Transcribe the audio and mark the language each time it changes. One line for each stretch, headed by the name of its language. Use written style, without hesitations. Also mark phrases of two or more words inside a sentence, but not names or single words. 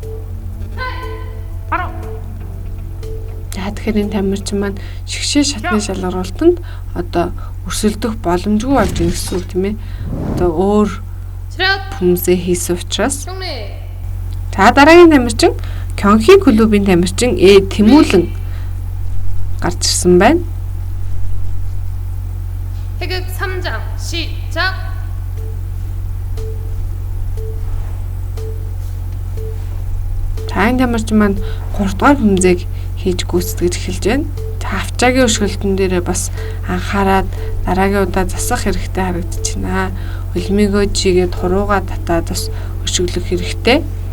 Mongolian: Тэгэхээр энэ тамирчин маань шигшээ шатны шалгаруултанд одоо өрсөлдөх боломжгүй болж байна гэсэн үг тийм ээ. Одоо өөр бүмзээ хийсэн учраас. За дараагийн тамирчин Кёнхи клубын тамирчин Тэмүүлэн гарч ирсэн байна.
Korean: 태극 3장 시작.
Mongolian: За энэ тамирчин маань 3 дугаар бүмзэг хийж гүйцэтгэж эхэлж байна. За Авчаагийн өшгөлтөн дээрээ бас анхаарад дараагийн удаа засах хэрэгтэй харагдаж байна. Улмигөө жигээд хурууга татаад бас өшөглөх хэрэгтэй.